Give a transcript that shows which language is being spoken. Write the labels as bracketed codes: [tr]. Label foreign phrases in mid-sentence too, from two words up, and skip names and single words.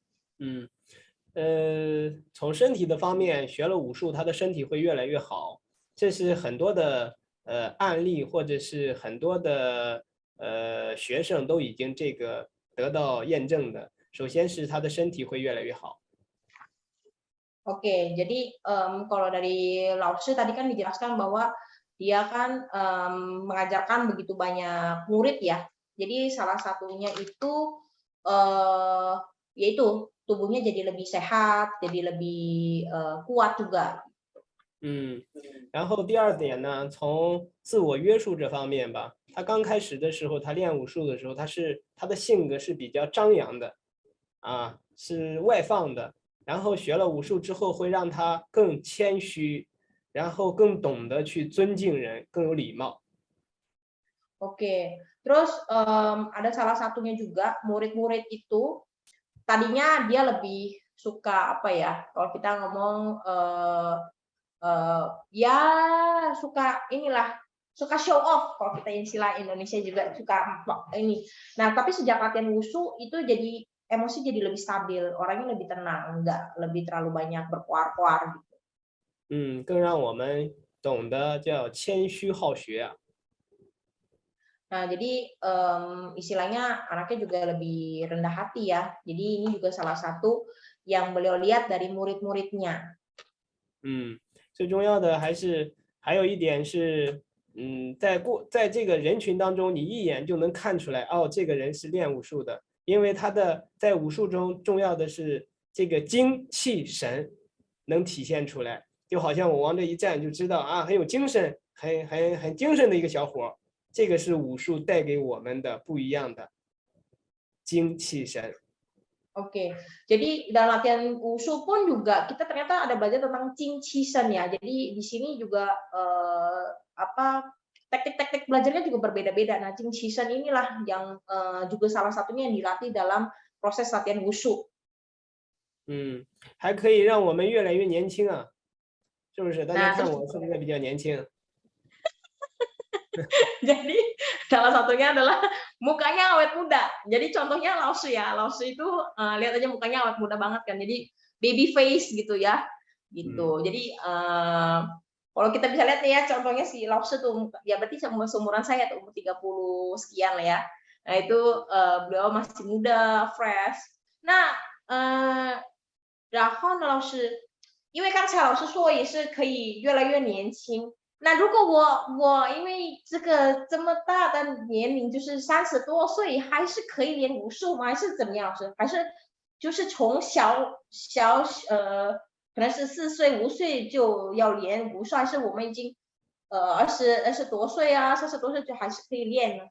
[zh] 从身体的方面，学了武术，他的身体会越来越好。这是很多的案例，或者是很多的学生都已经这个得到验证的。首先是他的身体会越来越好。 [id] Oke, jadi kalau dari Lause tadi kan dijelaskan bahwa dia kan mengajarkan begitu banyak murid ya. Jadi salah satunya itu yaitu tubuhnya jadi lebih sehat, jadi lebih kuat juga. [zh] 然后第二点呢，从自我约束这方面吧，他刚开始的时候，他练武术的时候，他的性格是比较张扬的，是外放的。然后学了武术之后，会让他更谦虚，然后更懂得去尊敬人，更有礼貌。 [id] Oke, terus ada salah satunya juga murid-murid itu tadinya dia lebih suka apa ya? Kalau kita ngomong ya suka [en] show off [id] kalau kita istilah Indonesia juga suka ini. Nah, tapi sejak latihan wushu itu jadi emosi jadi lebih stabil, orangnya lebih tenang, nggak lebih terlalu banyak berkuar-kuar gitu. [zh] 更让我们懂得叫谦虚好学啊。 [id] Nah, jadi istilahnya anaknya juga lebih rendah hati ya. Jadi ini juga salah satu yang beliau lihat dari murid-muridnya. [zh] 最重要的还有一点是在这个人群当中，你一眼就能看出来，哦，这个人是练武术的，因为他的在武术中重要的是这个精气神能体现出来，就好像我往这一站就知道啊，很有精神，很精神的一个小伙，这个是武术带给我们的不一样的精气神。 [id] Oke, jadi dalam latihan wushu pun juga kita ternyata ada belajar tentang [zh] 精气神 [id] ya. Jadi di sini juga apa teknik-teknik belajarnya juga berbeda-beda. Nah, [zh] 精气神 [id] inilah yang juga salah satunya yang dilatih dalam proses latihan wushu. [zh] 还可以让我们越来越年轻啊，是不是？大家 [id] Nah, [zh] 看 [id] terus [zh] 我是不是比较年轻？ [id] jadi salah satunya adalah mukanya awet muda. Jadi contohnya Laosu ya. Laosu itu lihat aja mukanya awet muda banget kan. Jadi [en] baby face [id] gitu ya. Gitu. Jadi kalau kita bisa lihat nih ya contohnya si Laosu tuh ya berarti seumuran saya tuh umur 30 sekian lah ya. Nah, itu beliau masih muda, fresh. Nah, [zh] 然后呢，老师，因为刚才老师说也是可以越来越年轻，那如果我因为这个这么大的年龄，就是30多岁，还是可以练武术吗？还是怎么样？老师，还是就是从可能是4岁、5岁就要练武术，还是我们已经20多岁啊、30多岁就还是可以练呢？